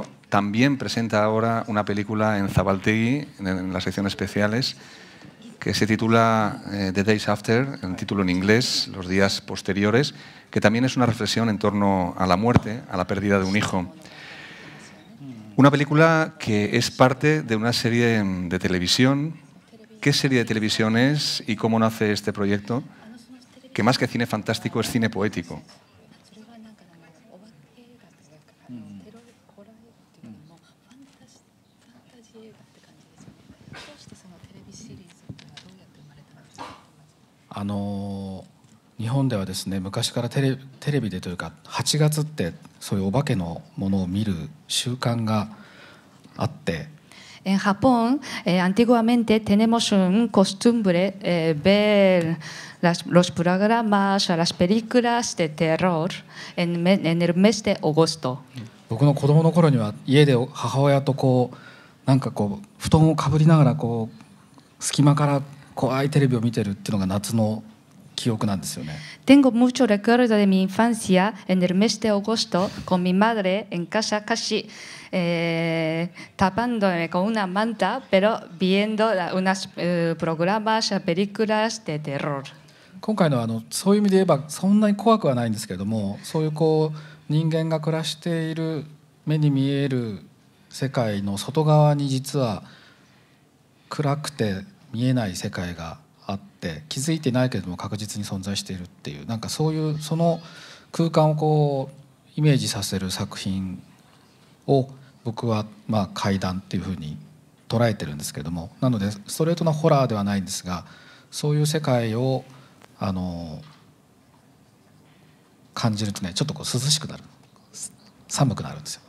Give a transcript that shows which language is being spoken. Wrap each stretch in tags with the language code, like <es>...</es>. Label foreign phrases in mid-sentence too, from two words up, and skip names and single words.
<es>También presenta ahora una película en Zabaltegui, en las secciones especiales, que se titula The Days After, en título en inglés, Los días posteriores, que también es una reflexión en torno a la muerte, a la pérdida de un hijo. Una película que es parte de una serie de televisión. ¿Qué serie de televisión es y cómo nace este proyecto? Que más que cine fantástico es cine poético.</es> <ja>日本ではですね、昔からテレビでというか8月ってそういうお化けのものを見る習慣があって。</ja> <es>En Japón, antiguamente tenemos un costumbre ver los programas o las películas de terror en el mes de agosto.</es> <ja>僕の子供の頃には家で母親となんか布団をかぶりながら隙間から怖いテレビを見てるっていうのが夏の記憶なんですよね。</ja> <es>Tengo mucho recuerdo de mi infancia en el mes de agosto con mi madre en casa casi tapándome con una manta, pero viendo unos programas, películas de terror.</es> <ja>今回のそういう意味で言えばそんなに怖くはないんですけれども、そういう人間が暮らしている目に見える世界の外側に実は暗くて見えない世界があって、気づいてないけれども確実に存在しているっていう、なんかそういうその空間をイメージさせる作品を僕は怪談っていうふうに捉えてるんですけども、なのでストレートなホラーではないんですが、そういう世界を感じるとね、ちょっと涼しくなる、寒くなるんですよ。</ja>